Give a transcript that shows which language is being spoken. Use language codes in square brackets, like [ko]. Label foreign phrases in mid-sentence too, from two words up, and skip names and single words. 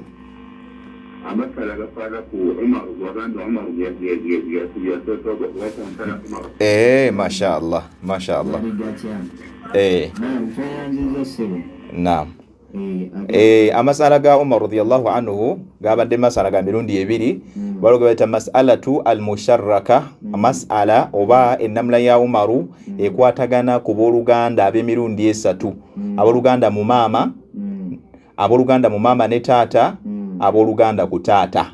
[lg] Amasala gafaana ku Umar waganda Umar mashallah naam amasala ga Umar [ar] رضي الله عنه [lg] gabadde masala ga mirundi ebiri balogo bayita [ar] المسألة المشتركة [lg] mas'ala oba ennamula ya Umaru ekwatagana ku booluganda ab'emirundi esatu abooluganda mu maama ne taata abooluganda ku taata.